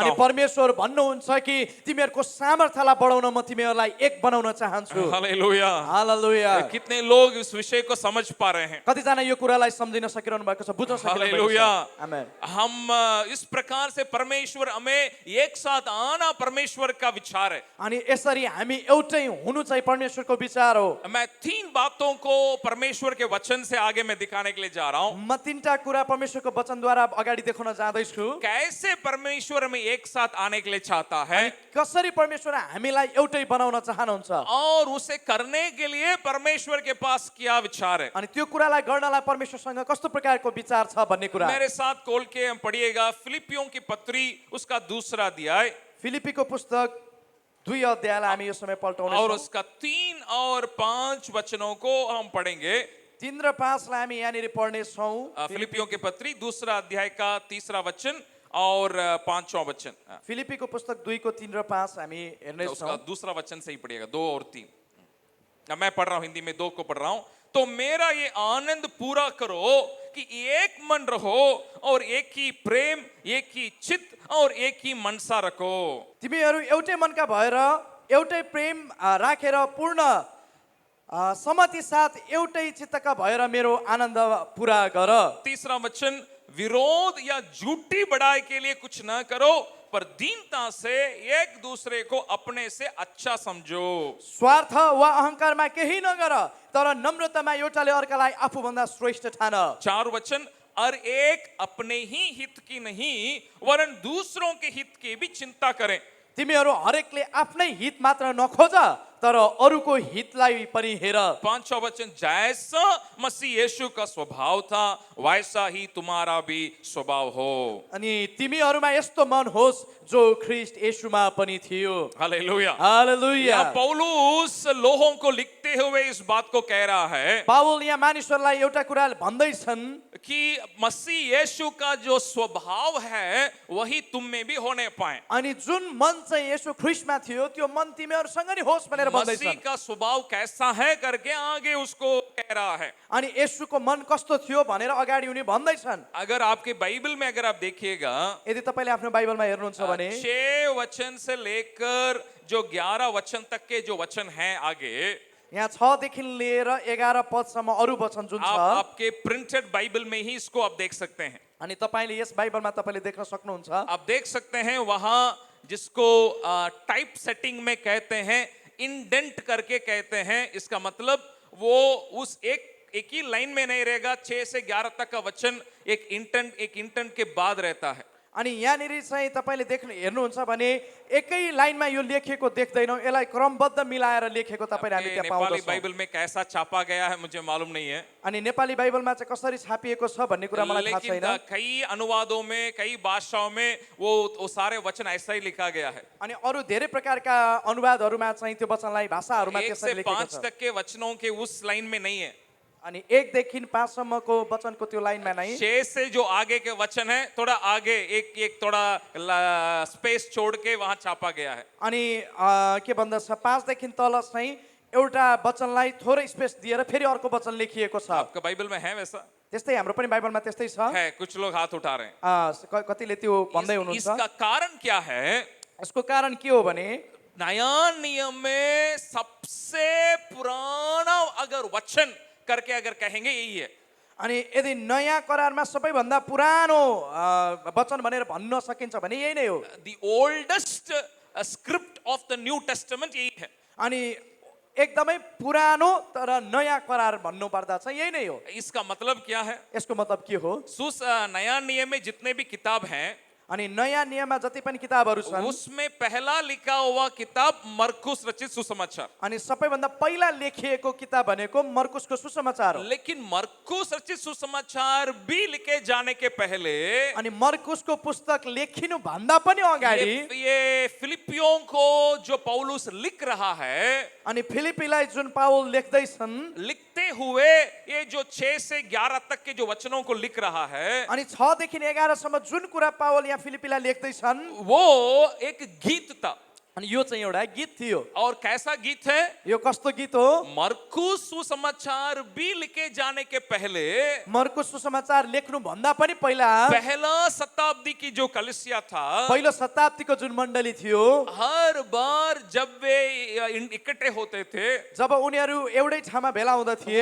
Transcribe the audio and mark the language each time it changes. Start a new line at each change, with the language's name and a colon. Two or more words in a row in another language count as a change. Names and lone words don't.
Nepali: अनि
Hindi: हूं।
Nepali: परमेश्वर भन्नुहुन्छ कि तिमीहरूको सामर्थ्यलाई बढाउन म तिमीहरूलाई एक बनाउन चाहन्छु। हालेलुया। हालेलुया।
Hindi: कितने लोग इस विषय को समझ पा रहे हैं?
Nepali: कतिजना यो कुरालाई सम्झिन सकिरहनु भएको छ, बुझ्न सकिरहनु भएको हालेलुया। छ। आमेन।
Hindi: हम इस प्रकार से परमेश्वर, हमें एक साथ आना परमेश्वर का विचार है।
Nepali: अनि यसरी हामी एउटै हुनु चाहिँ परमेश्वरको विचार हो।
Hindi: मैं 3 बातों को परमेश्वर के वचन से आगे मैं दिखाने के लिए जा रहा हूं।
Nepali: म 3टा कुरा परमेश्वरको वचनद्वारा अगाडि देखाउन जाँदैछु।
Hindi: कैसे परमेश्वर हमें एक साथ आने के लिए चाहता है,
Nepali: कसरी परमेश्वर हामीलाई एउटै बनाउन चाहनुहुन्छ,
Hindi: और उसे करने के लिए परमेश्वर के पास क्या विचार है।
Nepali: अनि त्यो कुरालाई गर्नलाई परमेश्वरसँग कस्तो प्रकारको विचार छ भन्ने कुरा।
Hindi: मेरे साथ खोल के हम पढ़िएगा फिलिपियों की पत्री, उसका 2 अध्याय
Nepali: फिलिपीको पुस्तक 2 अध्यायलाई हामी यो समय
Hindi: और
Nepali: पल्टाउनेछौँ।
Hindi: उसका 3 और 5 वचनों को हम पढ़ेंगे।
Nepali: 3 र 5 लाई हामी यहाँनिर पढ्नेछौँ।
Hindi: फिलिपियों की पत्री 2 अध्याय का 3 वचन और 5वां वचन।
Nepali: फिलिपीको पुस्तक 2 को 3 र 5 हामी
Hindi: उसका
Nepali: हेर्नेछौँ।
Hindi: 2 वचन से ही पढ़िएगा, 2 और 3। मैं पढ़ रहा हूं हिंदी में, 2 को पढ़ रहा हूं। तो मेरा ये आनंद पूरा करो कि एक मन रहो और एक ही प्रेम, एक ही चित्त और एक ही मनसा रखो।
Nepali: तिमीहरू एउटै मनका भएर एउटै प्रेम राखेर पूर्ण सहमति साथ एउटै चित्तका भएर मेरो आनन्द पूरा गर।
Hindi: 3 वचन, विरोध या झूठी बड़ाई के लिए कुछ न करो, पर दीनता से एक दूसरे को अपने से अच्छा समझो।
Nepali: स्वार्थ वा अहंकारमा केही नगर, तर नम्रतामा एउटाले अर्कालाई आफूभन्दा श्रेष्ठ ठान।
Hindi: 4 वचन, और एक अपने ही हित की नहीं वरन दूसरों के हित की भी चिंता करें।
Nepali: तिमीहरू हरेकले आफ्नै हित मात्र नखोज, तर अरूको हितलाई पनि हेर।
Hindi: पांचवा वचन, जैसा मसीह यीशु का स्वभाव था वैसा ही तुम्हारा भी स्वभाव हो।
Nepali: अनि तिमीहरूमा यस्तो मन होस् जो ख्रीष्ट येशूमा पनि थियो। हालेलुया। हालेलुया।
Hindi: यहाँ पौलुस लोगों को लिखते हुए इस बात को कह रहा है
Nepali: पावल यहाँ मानिसहरूलाई एउटा कुरा भन्दैछन्
Hindi: कि मसीह यीशु का जो स्वभाव है वही तुम में भी होने पाए।
Nepali: अनि जुन मन चाहिँ येशू ख्रीष्टमा थियो त्यो मन तिमीहरूसँग नि होस् भनेर
Hindi: मसीह
Nepali: भन्दैछन्।
Hindi: का स्वभाव कैसा है करके आगे उसको कह रहा है।
Nepali: अनि येशूको मन कस्तो थियो भनेर अगाडि उनी भन्दैछन्।
Hindi: अगर आपके बाइबल में अगर आप देखिएगा
Nepali: यदि तपाईँले आफ्नो बाइबलमा हेर्नुहुन्छ भने
Hindi: 6 वचन से लेकर जो 11 वचन तक के जो वचन हैं आगे,
Nepali: यहाँ 6 देखि लिएर 11 पदसम्म अरू वचन जुन
Hindi: आप
Nepali: छ
Hindi: आपके
English: printed Bible
Hindi: में ही इसको आप देख सकते हैं। अनि तपाईँले यस बाइबलमा तपाईँले देख्न सक्नुहुन्छ। आप देख सकते हैं वहां जिसको
English: type setting
Hindi: में कहते हैं, इंडेंट करके कहते हैं। इसका मतलब वो उस एक ही लाइन में नहीं रहेगा। 6 से 11 तक का वचन एक इंटेंट के बाद रहता है।
Nepali: अनि यहाँनिर चाहिँ तपाईँले हेर्नुहुन्छ भने एकै लाइनमा यो लेखेको देख्दैनौँ, यसलाई क्रमबद्ध मिलाएर लेखेको तपाईँले हामी त्यहाँ
Hindi: नेपाली
Nepali: पाउँछौँ।
Hindi: बाइबल में कैसा छापा गया है मुझे मालूम नहीं है,
Nepali: अनि नेपाली बाइबलमा चाहिँ कसरी छापिएको छ भन्ने कुरा मलाई थाहा
Hindi: लेकिन
Nepali: छैन।
Hindi: कई अनुवादों में कई भाषाओं में वो सारे वचन ऐसा ही लिखा गया है।
Nepali: अनि अरू धेरै प्रकारका अनुवादहरूमा चाहिँ त्यो वचनलाई भाषाहरूमा
Hindi: 1
Nepali: त्यसरी
Hindi: से
Nepali: लेखेको
Hindi: 5
Nepali: छ।
Hindi: तक के वचनों के उस लाइन में नहीं है।
Nepali: अनि 1 देखि 5 सम्मको वचनको त्यो लाइनमा नै
Hindi: 6 से जो आगे के वचन है थोड़ा आगे एक थोड़ा स्पेस छोड़ के वहां छापा गया है।
Nepali: अनि के भन्दछ 5 देखि तल चाहिँ एउटा वचनलाई थोरै स्पेस दिएर फेरि अर्को वचन लेखिएको छ।
Hindi: आपका बाइबल में है वैसा?
Nepali: त्यस्तै हाम्रो पनि बाइबलमा त्यस्तै छ।
Hindi: है, कुछ लोग हाथ उठा रहे हैं।
Nepali: कतिले त्यो भन्दै हुनुहुन्छ।
Hindi: इसका कारण क्या है?
Nepali: यसको कारण के हो भने
Hindi: नया नियम में सबसे पुराना अगर वचन करके अगर कहेंगे यही है।
Nepali: अनि यदि नयाँ करारमा सबैभन्दा पुरानो वचन भनेर भन्न सकिन्छ भने यही नै हो।
English: The oldest script of the New Testament
Hindi: यही है।
Nepali: अनि एकदमै पुरानो तर नयाँ करार भन्नु पर्दा चाहिँ यही नै हो।
Hindi: इसका मतलब क्या है?
Nepali: यसको मतलब के हो?
Hindi: नया नियम में जितने भी किताब हैं
Nepali: अनि नयाँ नियममा जति पनि किताबहरू छन्
Hindi: उसमें पहला लिखा हुआ किताब मरकुस रचित सुसमाचार।
Nepali: अनि सबैभन्दा पहिला लेखिएको किताब भनेको मर्कुसको सुसमाचार हो।
Hindi: लेकिन मरकुस रचित सुसमाचार भी लिखे जाने के पहले
Nepali: अनि मर्कुसको पुस्तक लेखिनु भन्दा पनि अगाडि
Hindi: ये फिलिपियों को जो पौलुस लिख रहा है,
Nepali: अनि फिलिपीलाई जुन पाउल लेख्दैछन्
Hindi: लिखते हुए ये जो 6 से 11 तक के जो वचनों को लिख रहा है
Nepali: अनि 6 देखि 11 सम्म जुन कुरा पावल यहाँ फिलिपीलाई लेख्दैछन्
Hindi: वो एक गीत था।
Nepali: अनि यो चाहिँ एउटा गीत थियो।
Hindi: और कैसा गीत है?
Nepali: यो कस्तो गीत हो?
Hindi: मरकुस सुसमाचार भी लिखे जाने के पहले
Nepali: मर्कुस सुसमाचार लेख्नु भन्दा पनि पहिला
Hindi: पहला शताब्दी की जो कलीसिया था,
Nepali: पहिलो शताब्दीको जुन मण्डली थियो,
Hindi: हर बार जब वे इकट्ठे होते थे,
Nepali: जब उनीहरू एउटै ठाउँमा भेला हुँदा थिए,